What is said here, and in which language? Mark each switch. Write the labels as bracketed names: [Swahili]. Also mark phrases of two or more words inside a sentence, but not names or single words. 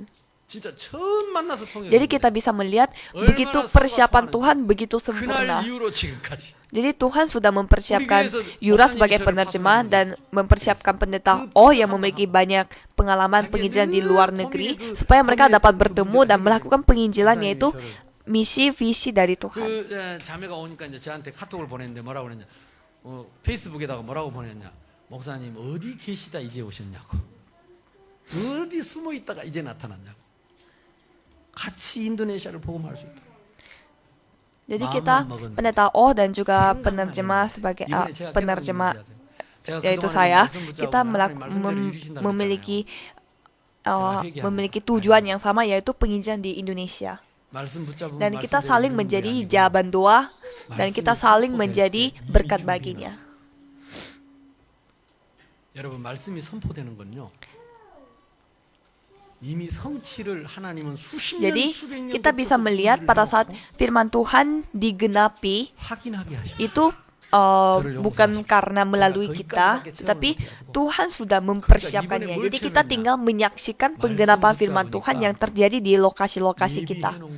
[Indonesian] Jadi kita bisa melihat begitu persiapan Tuhan begitu sempurna. Jadi Tuhan sudah mempersiapkan Yura sebagai penerjemah dan mempersiapkan pendeta O yang memiliki banyak pengalaman penginjilan di luar negeri, supaya mereka dapat bertemu dan melakukan penginjilan, yaitu misi visi dari Tuhan. [Korean] 자매가 오니까 이제 저한테 카톡을 보냈는데 뭐라고 그랬냐? 페이스북에다가 뭐라고 보냈냐? 목사님 어디 계시다 이제 오셨냐고. 어디 숨어 있다가 이제 나타났냐고. 같이 인도네시아를 복음할 수 있도록. [Indonesian] Jadi kita pendeta O dan juga penerjemah sebagai penerjemah, yaitu saya, kita memiliki tujuan yang sama, yaitu penginjilan di Indonesia. Dan kita saling menjadi jawaban doa, dan kita saling menjadi berkat baginya. [Korean] 여러분 말씀이 선포되는 건요. [Indonesian] Jadi kita bisa melihat pada saat firman Tuhan digenapi, itu bukan karena melalui kita, tetapi Tuhan sudah mempersiapkannya. Jadi kita tinggal menyaksikan penggenapan firman Tuhan yang terjadi di lokasi-lokasi kita.